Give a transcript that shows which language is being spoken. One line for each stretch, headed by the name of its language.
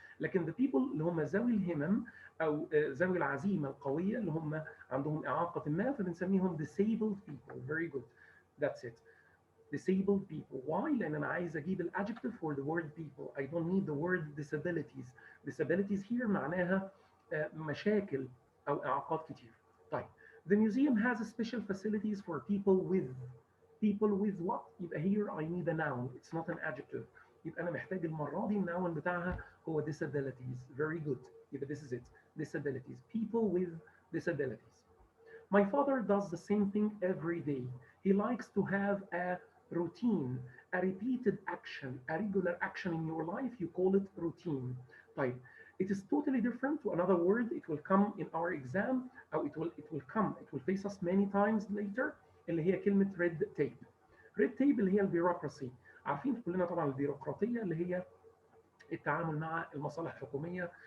Arabic: لكن the people اللي هم ذوي الهمم أو ذوي العزيمة القوية اللي هم عندهم إعاقة ما فبنسميهم
English: disabled people. Very good. That's it. Disabled people. Why?
Arabic: لأن أنا عايز أجيب ال adjective for the word people.
English: I don't need the word disabilities.
Arabic: Disabilities here معناها مشاكل أو إعاقات كتير. طيب.
English: The museum has special facilities for people with what؟ يبقى here I need a noun. It's not an adjective.
Arabic: يبقى أنا محتاج المرة دي الناون بتاعها هو disabilities.
English: Very good. يبقى this is it. Disabilities. People with disabilities. My father does the same thing every day. He likes to have a routine, a repeated action, a regular action in your life. You call it routine. طيب. It is totally different to another word. It will come in our exam. أو it will face us many times later.
Arabic: اللي هي كلمة red tape. red tape اللي هي البيروقراسي. عارفين كلنا طبعا البيروقراطية اللي هي التعامل مع المصالح الحكومية.